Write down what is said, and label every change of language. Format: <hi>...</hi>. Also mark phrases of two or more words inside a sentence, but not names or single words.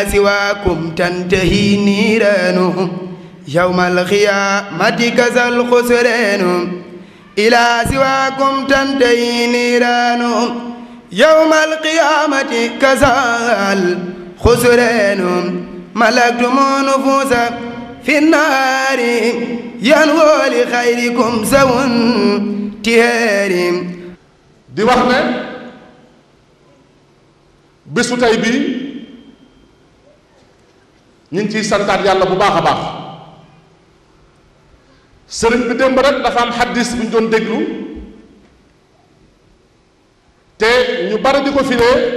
<ar>سواكم تنتهي نيرانه يوم القيامة كذا الخسران إلى سواكم تنتهي نيرانه يوم القيامة كذا الخسران ملكتم نفوس في النار ينوى لخيركم سوى انتهار</ar> <wo>di wax ne bésu tey bii ñu ngi ciy santaat yàlla bu baax a baax sëriñ bi démb rek dafa am xaddis bu ñu doon déglu te ñu bari di ko firee</wo>